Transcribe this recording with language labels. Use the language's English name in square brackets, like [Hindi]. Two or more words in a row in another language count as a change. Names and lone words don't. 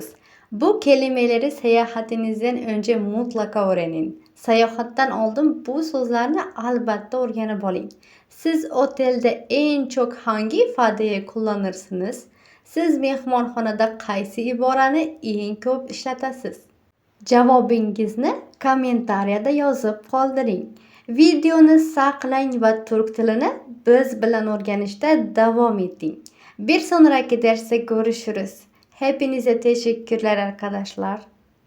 [Turkish] Bu kelimeleri seyahatinizden önce mutlaka öğrenin. [Uzbek] Seyahatdan oldin bu so'zlarni albatta o'rganib oling. [Turkish] Siz otelde en çok hangi ifodayi kullanırsınız? [Uzbek] Siz mehmonxonada qaysi iborani eng ko'p ishlatasiz? Javobingizni kommentariyada yozib qoldiring. Videoni saqlang va turk tilini biz bilan o'rganishda davom eting. [Turkish] Bir sonraki derste görüşürüz. Hepinize teşekkürler arkadaşlar.